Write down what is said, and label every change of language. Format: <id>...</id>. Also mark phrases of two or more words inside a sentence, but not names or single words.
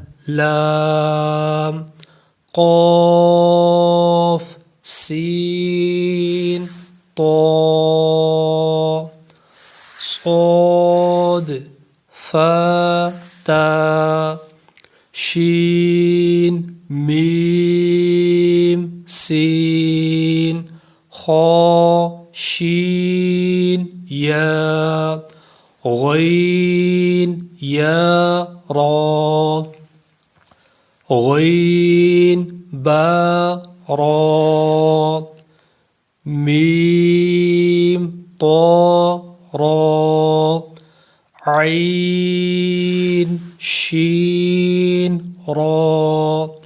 <ur>لام قاف سین طا صاد فا تا شین میم سین خا شین یا یا، غین یا را، غین با را، میم طا را، عین شین را،</ur>